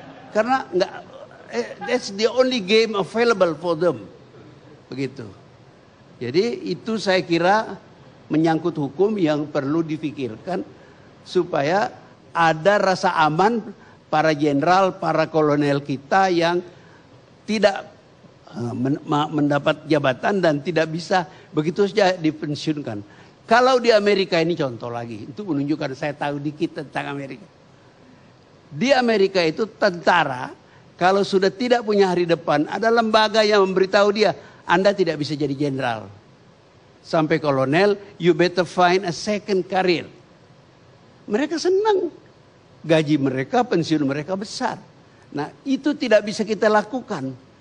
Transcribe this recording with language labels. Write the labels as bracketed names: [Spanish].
[Indonesian] Karena [English] that's the only game available for them. [Indonesian] Begitu. Jadi itu saya kira menyangkut hukum yang perlu difikirkan supaya ada rasa aman para jenderal, para kolonel kita yang tidak mendapat jabatan dan tidak bisa begitu saja dipensiunkan. Kalau di Amerika ini contoh lagi, untuk menunjukkan saya tahu dikit tentang Amerika. Di Amerika itu tentara kalau sudah tidak punya hari depan, ada lembaga yang memberitahu dia, Anda tidak bisa jadi jenderal. Sampai kolonel, [English] you better find a second career. [Indonesian] Mereka senang. Gaji mereka, pensiun mereka besar. Nah, itu tidak bisa kita lakukan.